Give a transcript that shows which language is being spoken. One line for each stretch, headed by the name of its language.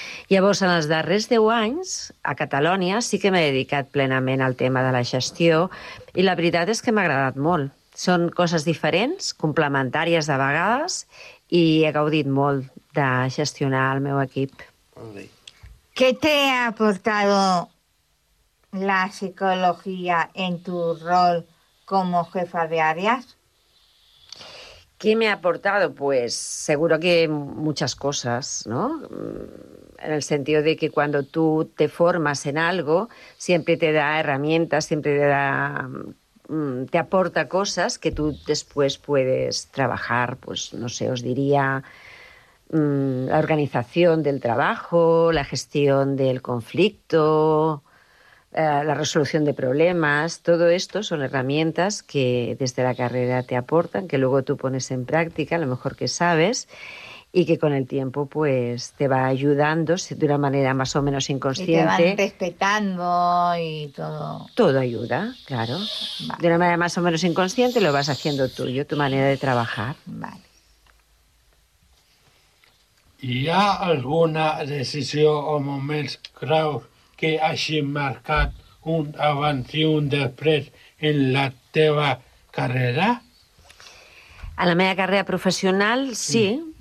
Catalan: Llavors, en els darrers 10 anys, a Catalunya, sí que m'he dedicat plenament al tema de la gestió i la veritat és que m'ha agradat molt. Són coses diferents, complementàries de vegades, i he gaudit molt de gestionar el meu equip.
Spanish: ¿Qué te ha aportado la psicología en tu rol como jefa de áreas? ¿Qué me ha aportado? Pues seguro que muchas cosas, ¿no? En el sentido de que cuando tú te formas en algo, siempre te da herramientas, siempre te da, te aporta cosas que tú después puedes trabajar, pues no sé, os diría la organización del trabajo, la gestión del conflicto, la resolución de problemas, todo esto son herramientas que desde la carrera te aportan, que luego tú pones en práctica, a lo mejor que sabes, y que con el tiempo pues te va ayudando de una manera más o menos inconsciente. Y te van respetando y todo. Todo ayuda, claro. Vale. De una manera más o menos inconsciente lo vas haciendo tuyo, tu manera de trabajar. Vale.
Catalan: ¿Hi ha alguna decisió o moments claus que hagi marcat un abans i un després en la teva carrera? A la meva carrera professional, sí.